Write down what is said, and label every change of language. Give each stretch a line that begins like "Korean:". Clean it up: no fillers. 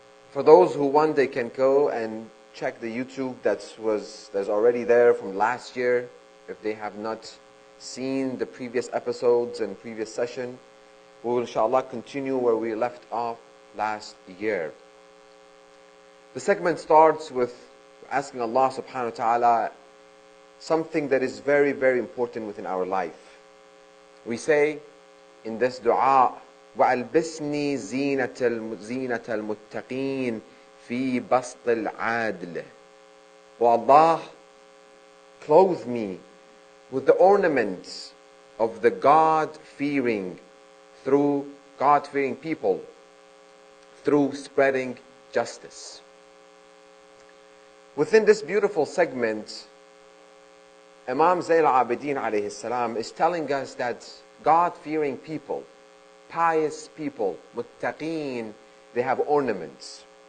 English: For those who want, they can go and check the YouTube that's already there from last year, if they have not seen the previous episodes and previous session. We will inshallah continue where we left off last year. The segment starts with asking Allah subhanahu wa ta'ala something that is very, very important within our life. We say in this dua,
Arabic: وَأَلْبِسْنِي زِينَةَ الْمُتَّقِينَ فِي بَسْطِ الْعَادِلِ.
English: O Allah, clothe me with the ornaments of the God-fearing people through spreading justice. Within this beautiful segment, Imam Zayn al-Abidin alayhi salam is telling us that God-fearing people, pious people, muttaqeen, they have ornaments.